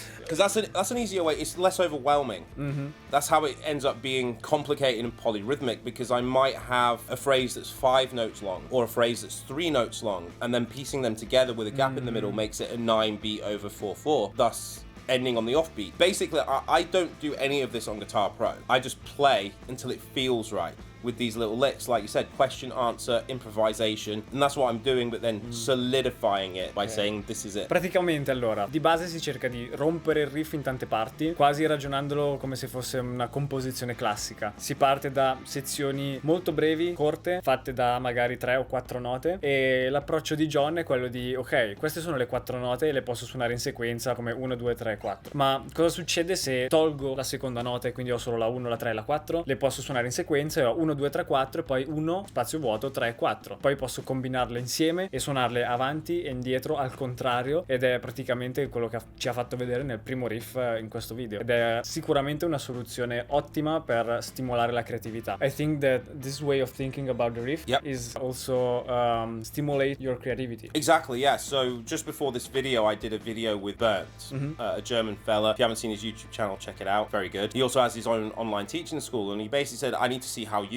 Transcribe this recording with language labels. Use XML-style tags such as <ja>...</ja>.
<en>Because that's an easier way. It's less overwhelming. That's how it ends up being complicated and polyrhythmic, because I might have a phrase that's 5 notes long or a phrase that's 3 notes long, and then piecing them together with a gap in the middle makes it a 9 beat over 4/4, thus ending on the offbeat. Basically, I don't do any of this on Guitar Pro. I just play until it feels right with these little licks, like you said, question, answer, improvisation, and that's what I'm doing, but then solidifying it by saying this is it.</en> <it>Praticamente allora, di base si cerca di rompere il riff in tante parti, quasi ragionandolo come se fosse una composizione classica. Si parte da sezioni molto brevi, corte, fatte da magari 3 o 4 note, e l'approccio di John è quello di, ok, queste sono le 4 note e le posso suonare in sequenza come 1, 2, 3, 4. Ma cosa succede se tolgo la seconda nota e quindi ho solo la 1, la 3 e la 4? Le posso suonare in sequenza e ho 1, 2, 3, 4 e poi 1, spazio vuoto, 3, 4. Poi posso combinarle insieme e suonarle avanti e indietro al contrario, ed è praticamente quello che ci ha fatto vedere nel primo riff in questo video, ed è sicuramente una soluzione ottima per stimolare la creatività.</it> <en>I think that this way of thinking about the riff is also stimulate your creativity. Exactly, yeah. So just before this video, I did a video with Bernd, a German fella. If you haven't seen his YouTube channel, check it out. Very good. He also has his own online teaching school, and he basically said, I need to see how you</en>